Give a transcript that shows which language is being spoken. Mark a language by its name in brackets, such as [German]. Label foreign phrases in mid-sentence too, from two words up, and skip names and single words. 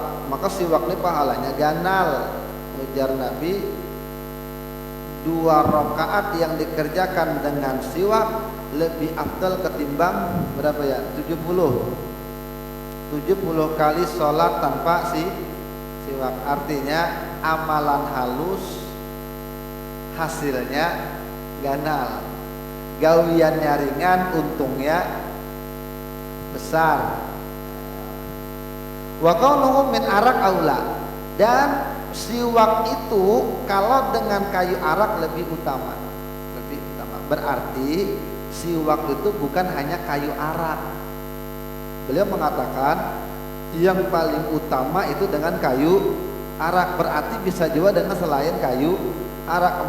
[Indonesian] Maka siwak ini pahalanya ganal. Ujar Nabi, 2 rakaat yang dikerjakan dengan siwak lebih afdal ketimbang berapa ya? 70 kali sholat tanpa siwak. Artinya amalan halus, hasilnya ganal. gawiannya ringan, untungnya besar. [Arabic] وقولهم من أراك أولى, [Indonesian] dan siwak itu kalau dengan kayu arak lebih utama. Berarti siwak itu bukan hanya kayu arak. Beliau mengatakan yang paling utama itu dengan kayu arak, berarti bisa juga dengan selain kayu arak.